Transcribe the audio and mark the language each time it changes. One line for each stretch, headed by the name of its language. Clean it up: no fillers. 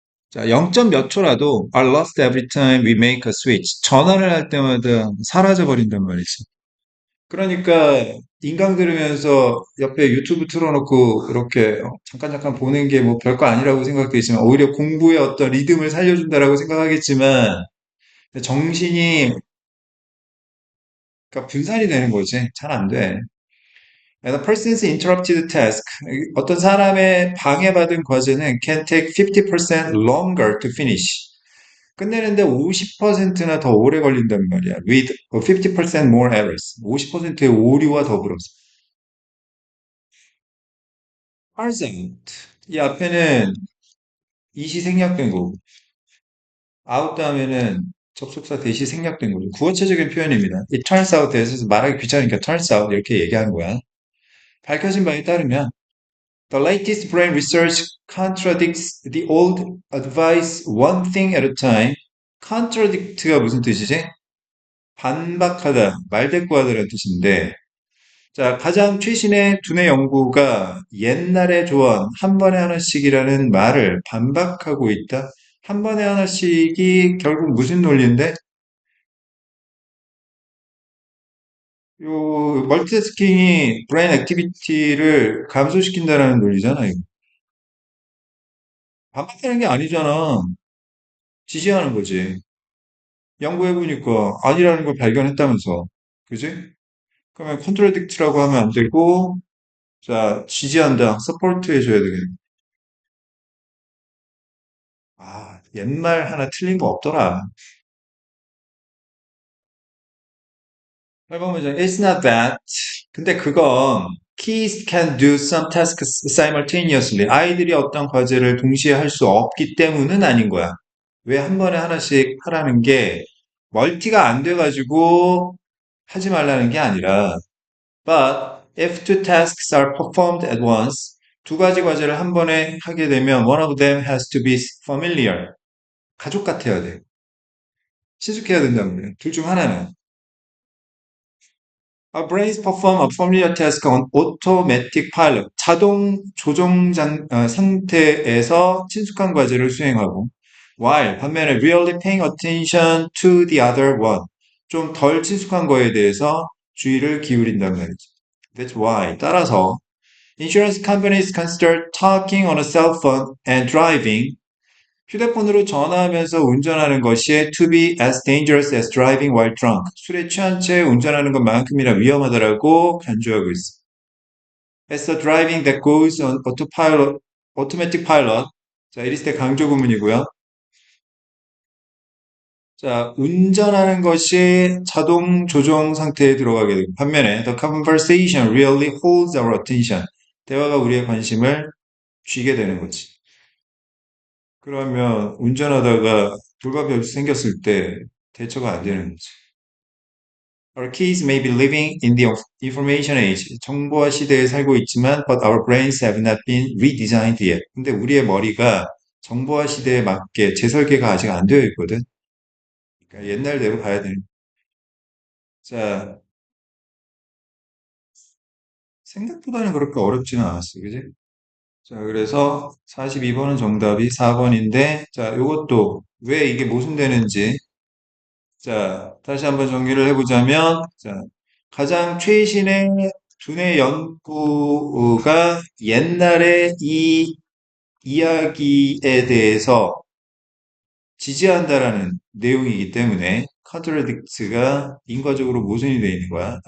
English: 자,
Korean: 0점 몇 초라도
English: are lost every time we make a switch.
Korean: 전환을 할 때마다 사라져 버린단 말이지. 그러니까 인강 들으면서 옆에 유튜브 틀어놓고 이렇게 잠깐 잠깐 보는 게 뭐 별거 아니라고 생각되지만 오히려 공부의 어떤 리듬을 살려준다라고 생각하겠지만 정신이 그러니까 분산이 되는 거지. 잘 안 돼.
English: And a person's interrupted task.
Korean: 어떤 사람의 방해받은 과제는
English: can take 50% longer to finish.
Korean: 끝내는데 50%나 더 오래 걸린단 말이야.
English: With 50% more errors.
Korean: 50%의 오류와 더불어서.
English: turns out.
Korean: 이 앞에는 이시 생략된 거고, out 다음에는 접속사 대시 생략된 거죠. 구어체적인 표현입니다.
English: It turns out
Korean: 에서 말하기 귀찮으니까 turns out 이렇게 얘기한 거야. 밝혀진 바에 따르면
English: The latest brain research contradicts the old advice one thing at a time.
Korean: contradict가 무슨 뜻이지? 반박하다, 말대꾸하다라는 뜻인데 자, 가장 최신의 두뇌 연구가 옛날의 조언, 한 번에 하나씩이라는 말을 반박하고 있다. 한 번에 하나씩이 결국 무슨 논리인데? 요, 멀티태스킹이 브레인 액티비티를 감소시킨다는 논리잖아, 이거. 반박하는 게 아니잖아. 지지하는 거지. 연구해보니까 아니라는 걸 발견했다면서. 그지? 그러면 컨트라딕트라고 하면 안 되고, 자, 지지한다. 서포트 해줘야 되겠네. 아, 옛말 하나 틀린 거 없더라.
English: 8번 문장. It's not that.
Korean: 근데 그건
English: kids can do some tasks simultaneously.
Korean: 아이들이 어떤 과제를 동시에 할 수 없기 때문은 아닌 거야. 왜 한 번에 하나씩 하라는 게 멀티가 안 돼가지고 하지 말라는 게 아니라
English: but if two tasks are performed at once
Korean: 두 가지 과제를 한 번에 하게 되면
English: one of them has to be familiar.
Korean: 가족 같아야 돼. 친숙해야 된다는 거예요. 둘 중 하나는.
English: Our brains perform a familiar task on automatic pilot.
Korean: 자동 조종 상태에서 친숙한 과제를 수행하고,
English: while
Korean: 반면에
English: really paying attention to the other one.
Korean: 좀 덜 친숙한 거에 대해서 주의를 기울인단 말이죠.
English: That's why.
Korean: 따라서
English: insurance companies consider talking on a cell phone and driving
Korean: 휴대폰으로 전화하면서 운전하는 것이
English: to be as dangerous as driving while drunk.
Korean: 술에 취한 채 운전하는 것만큼이나 위험하다라고 간주하고 있어.
English: As the driving that goes on autopilot, automatic pilot.
Korean: 자, 이리스 때 강조 구문이고요. 자, 운전하는 것이 자동 조종 상태에 들어가게 되고 반면에
English: the conversation really holds our attention.
Korean: 대화가 우리의 관심을 쥐게 되는 거지. 그러면 운전하다가 돌발 이 생겼을 때 대처가 안 되는 거지.
English: Our kids may be living in the information age.
Korean: 정보화 시대에 살고 있지만,
English: but our brains have not been redesigned yet.
Korean: 근데 우리의 머리가 정보화 시대에 맞게 재설계가 아직 안 되어 있거든. 그러니까 옛날대로 가야 되는. 자, 생각보다는 그렇게 어렵지는 않았어. 그지? 자, 그래서 42번은 정답이 4번인데, 자, 요것도 왜 이게 모순되는지, 자, 다시 한번 정리를 해보자면, 자, 가장 최신의 두뇌 연구가 옛날에 이 이야기에 대해서 지지한다라는 내용이기 때문에 컨트라딕트가 인과적으로 모순이 되어 있는 거야.